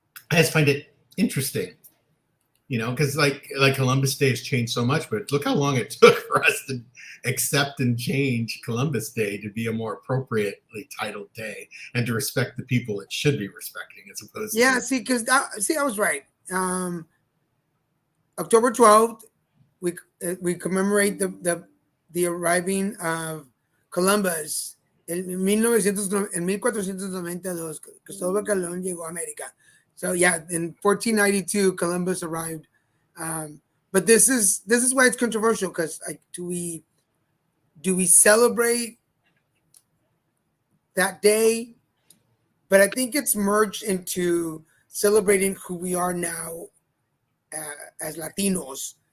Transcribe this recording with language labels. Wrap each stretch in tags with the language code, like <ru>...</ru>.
<en>I just find it interesting, because like Columbus Day has changed so much, but look how long it took for us to accept and change Columbus Day to be a more appropriately titled day and to respect the people it should be respecting, as opposed to. Yeah, I was right. October 12th, we commemorate the arriving of Columbus.</en> <es>En 1492, Cristóbal Colón llegó a América.</es> <en>So yeah, in 1492, Columbus arrived. But this is why it's controversial, because like, do we celebrate that day? But I think it's merged into celebrating who we are now as Latinos.</en>